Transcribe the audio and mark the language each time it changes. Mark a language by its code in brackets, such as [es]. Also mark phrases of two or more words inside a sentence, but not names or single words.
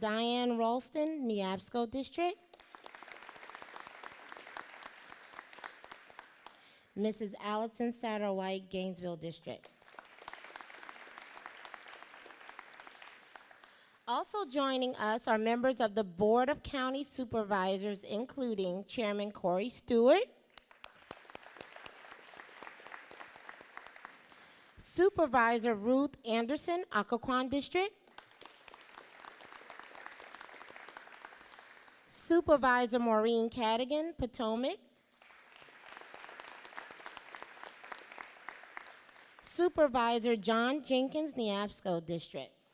[en] Diane Ralston, Neabsco District. Mrs. Allison Satterwhite, Gainesville District. Also joining us are members of the Board of County Supervisors, including Chairman Corey Stewart, Supervisor Ruth Anderson, Occoquan District, Supervisor Maureen Cadigan, Potomac, Supervisor John Jenkins, Neabsco District.